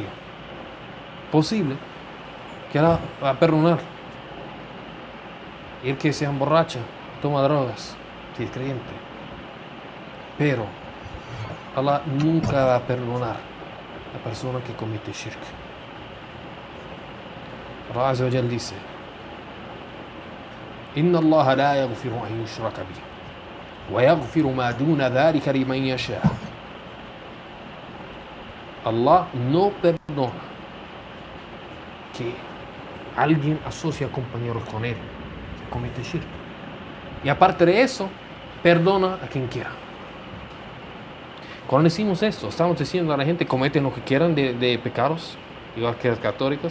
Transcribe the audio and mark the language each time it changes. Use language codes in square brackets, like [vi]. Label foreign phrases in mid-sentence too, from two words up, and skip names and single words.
[es] Posible que Allah va a perdonar y el que se emborracha, toma drogas, si es creyente. Pero Allah nunca va a perdonar a la persona que comete shirk. Allah [ar] عز وجل [es] dice: [ar] إن الله لا يغفر أن يشرك به ويغفر ما دون ذلك لمن يشاء. [es] Allah no perdona que alguien asocia compañeros con él, que comete shirk. Y aparte de eso, perdona a quien quiera. Cuando decimos esto, estamos diciendo a la gente cometen lo que quieran de pecados, igual que los católicos.